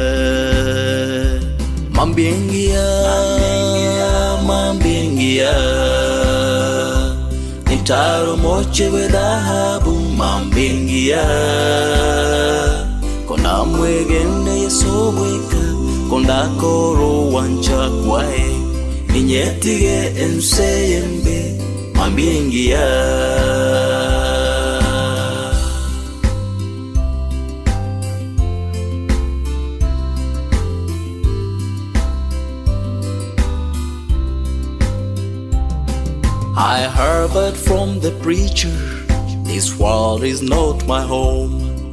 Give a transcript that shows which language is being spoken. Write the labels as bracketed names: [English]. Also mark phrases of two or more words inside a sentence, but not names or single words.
[Gusii] Gitaro moche with dhahabu mambiengia Kona mwegene sobweka Konda koro wancha kwae Ninyetige enseyembe Mambiengia. [English] I heard from the preacher, this world is not my home.